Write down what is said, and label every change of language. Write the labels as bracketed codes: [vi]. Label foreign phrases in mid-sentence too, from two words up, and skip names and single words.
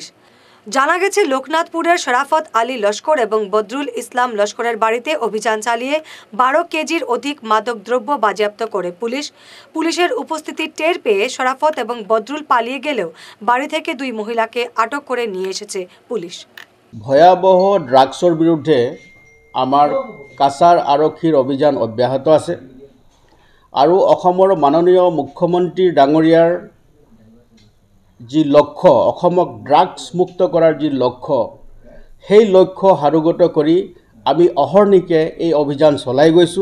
[bn] জানা গেছে, লোকনাথপুরের শরাফত আলী লস্কর এবং বদরুল ইসলাম লস্করের বাড়িতে অভিযান চালিয়ে 12 কেজির অধিক মাদকদ্রব্য বাজেয়াপ্ত করে পুলিশ। পুলিশের উপস্থিতি টের পেয়ে শরাফত এবং বদরুল পালিয়ে গেলেও বাড়ি থেকে 2 মহিলাকে আটক করে নিয়ে এসেছে পুলিশ। [as] ভয়াবহ ড্ৰাগছৰ বিৰুদ্ধে আমাৰ কাছাৰ আৰক্ষীৰ অভিযান অব্যাহত আছে আৰু অসমৰ মাননীয় মুখ্যমন্ত্ৰী ডাঙৰীয়াৰ যি লক্ষ্য, অসমক ড্ৰাগছ মুক্ত কৰাৰ যি লক্ষ্য, সেই লক্ষ্য সাৰোগত কৰি আমি অহৰ্নিশে এই অভিযান চলাই গৈছোঁ।